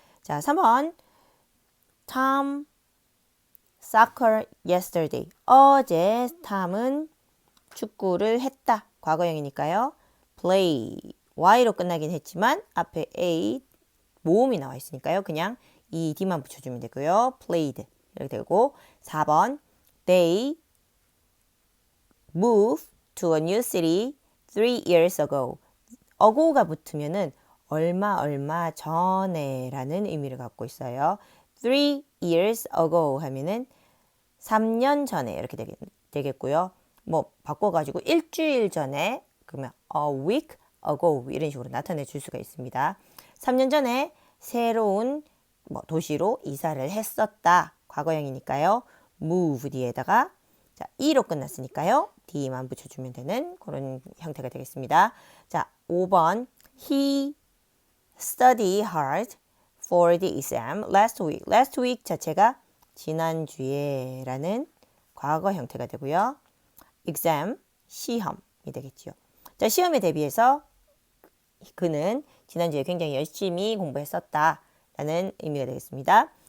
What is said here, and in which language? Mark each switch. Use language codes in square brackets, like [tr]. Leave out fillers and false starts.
[ko] 자, 3번 [en] Tom soccer yesterday. [ko] 어제 탐은 축구를 했다. 과거형이니까요. play y로 끝나긴 했지만 앞에 a 모음이 나와 있으니까요. 그냥 ed만 붙여주면 되고요. [en] played [ko] 이렇게 되고 4번 [en] They moved to a new city 3 years ago. [ko] ago가 붙으면은 얼마 전에 라는 의미를 갖고 있어요. [en] 3 years ago [ko] 하면은 3년 전에 이렇게 되겠고요. 뭐 바꿔가지고 일주일 전에 그러면 [en] a week ago [ko] 이런 식으로 나타내 줄 수가 있습니다. 3년 전에 새로운 도시로 이사를 했었다. 과거형이니까요. move 뒤에다가 자, e로 끝났으니까요. d만 붙여주면 되는 그런 형태가 되겠습니다. 자, 5번 [en] He studied hard for the exam last week. last week [ko] 자체가 지난주에 라는 과거 형태가 되고요. exam, 시험이 되겠죠. 자, 시험에 대비해서 그는 지난주에 굉장히 열심히 공부했었다 라는 의미가 되겠습니다.